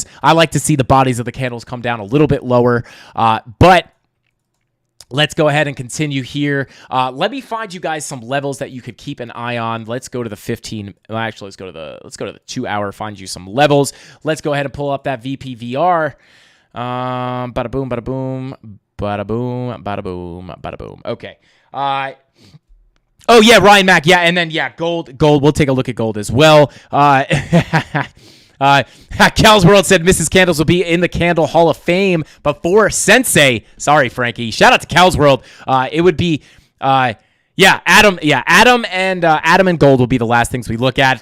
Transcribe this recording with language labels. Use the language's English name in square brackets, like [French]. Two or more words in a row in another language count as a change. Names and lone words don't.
[English] I like to see the bodies of the candles come down a little bit lower, but let's go ahead and continue here. Let me find you guys some levels that you could keep an eye on. Let's go to the 15. Well, actually, let's go to the 2-hour. Find you some levels. Let's go ahead and pull up that VPVR. Bada boom, bada boom, bada boom, bada boom, bada boom. Okay. Oh yeah, Ryan Mack. Yeah, and then gold. We'll take a look at gold as well. Cal's World said Mrs. Candles will be in the Candle Hall of Fame before Sensei. Sorry, Frankie. Shout out to Cal's World. It would be, Adam and gold will be the last things we look at.